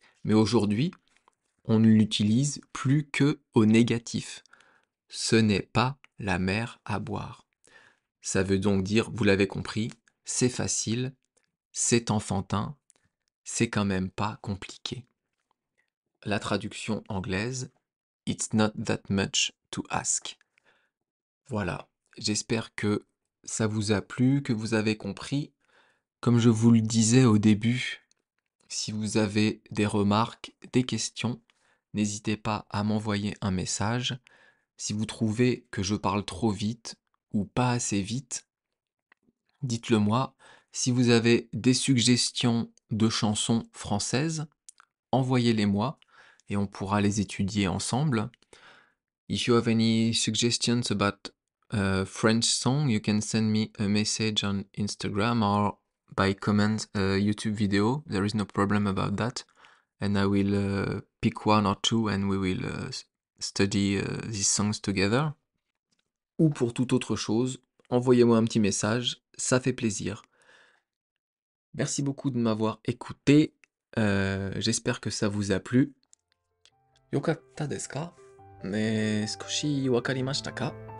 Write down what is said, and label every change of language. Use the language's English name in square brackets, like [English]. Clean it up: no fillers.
[French] Mais aujourd'hui, on ne l'utilise plus que au négatif. Ce n'est pas la mer à boire. Ça veut donc dire, vous l'avez compris, c'est facile, c'est enfantin, c'est quand même pas compliqué. La traduction anglaise, [English] It's not that much to ask. [French] Voilà, j'espère que ça vous a plu, que vous avez compris. Comme je vous le disais au début, si vous avez des remarques, des questions, n'hésitez pas à m'envoyer un message. Si vous trouvez que je parle trop vite ou pas assez vite, dites-le moi. Si vous avez des suggestions de chansons françaises, envoyez-les moi et on pourra les étudier ensemble. [English] If you have any suggestions about a French song, you can send me a message on Instagram or by comment a YouTube video. There is no problem about that. And I will pick one or two and we will study these songs together. [French] Ou pour toute autre chose, envoyez-moi un petit message, ça fait plaisir. Merci beaucoup de m'avoir écouté. J'espère que ça vous a plu. [Japanese] Yokatta desu ka? Skoshi wakarimashita ka?